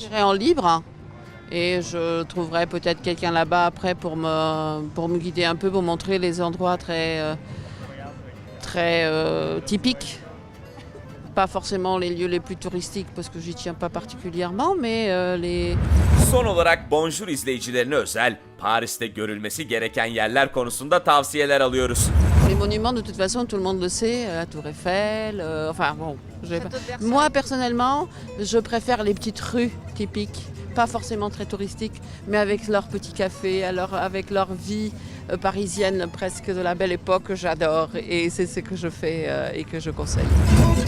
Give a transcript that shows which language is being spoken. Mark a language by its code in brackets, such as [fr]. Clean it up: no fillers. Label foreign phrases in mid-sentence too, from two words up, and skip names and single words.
[fr] J'irai en libre et je trouverai peut-être quelqu'un là-bas après pour me guider un peu, pour montrer les endroits très typiques. Pas forcément les lieux les plus touristiques parce que j'y tiens pas particulièrement, mais les... [tr] Son olarak Bonjour izleyicilerine özel Paris'te görülmesi gereken yerler konusunda tavsiyeler alıyoruz. [fr] Les monuments, de toute façon, tout le monde le sait, la Tour Eiffel, enfin bon. Moi, personnellement, je préfère les petites rues typiques, pas forcément très touristiques, mais avec leur petit café, avec leur vie parisienne presque de la belle époque, j'adore et c'est ce que je fais et que je conseille.